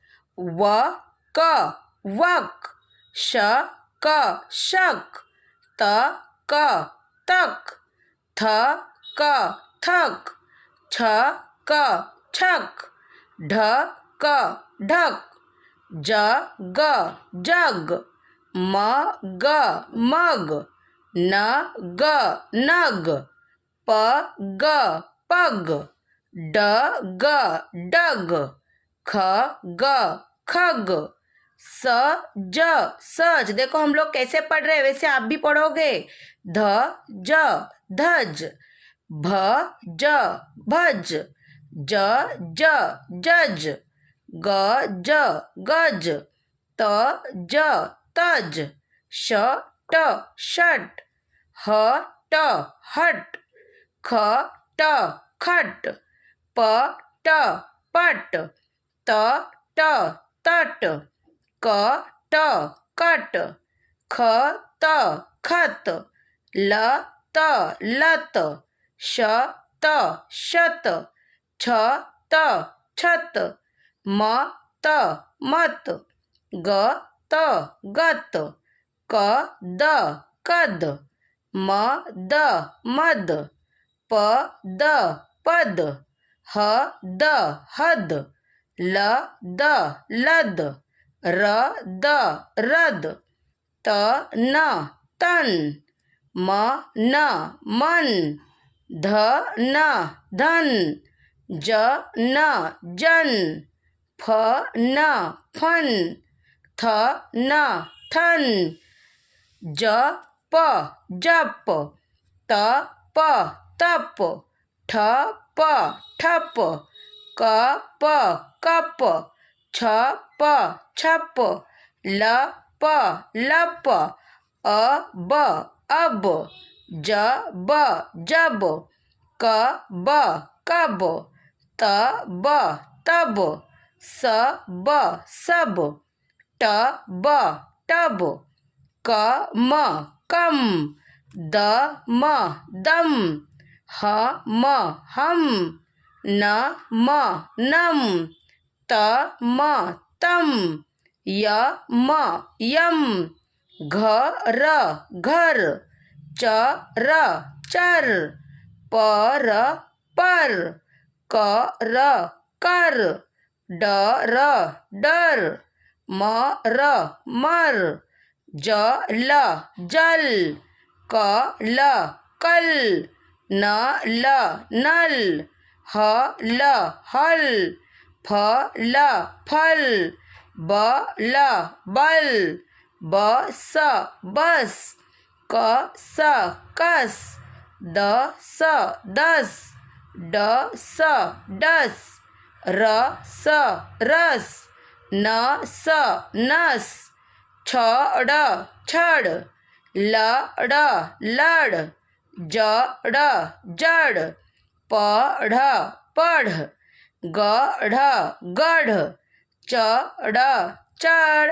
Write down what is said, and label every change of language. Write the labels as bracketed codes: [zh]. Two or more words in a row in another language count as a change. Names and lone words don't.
[hi] व क वक श क शक त क तक थ क थक छ क छक ढ क ढक ज ग जग म ग मग न ग नग प ग पग ड ग डग ख ग खग स ज सज। देखो हम लोग कैसे पढ़ रहे हैं वैसे आप भी पढ़ोगे। ध ज धज भ ज भज ज ज जज ग ज गज त ज तज श ट शट ह ट हट ख ट खट प ट पट त ट तट क ट कट ख त खत ल त लत श त शत छ त छत म त मत ग त गत क द कद म द मद प द पद ह द हद ल द लद र द रद त न तन म न मन ध न धन ज न जन फ न फन थ न थन ज प जप त प तप ठ प ठप क प कप छ प छप ल प लप अ ब अब ज ब जब क ब कब त ब तब स ब सब ट ब टब क म कम द म दम ह म हम न म नम त म तम य म यम घ र घर च र चर प र पर क र कर ड र डर म र मर ज ल जल क ल कल न ल नल ह ल हल फ ल फल ब ल बल ब स बस क स कस द स दस ड स डस र स रस न स नस छ ड़ छड़ ल ड़ लड़ ज ड़ जड़ प ढ़ पढ़ ग ढ़ गढ़ च ड़ चढ़।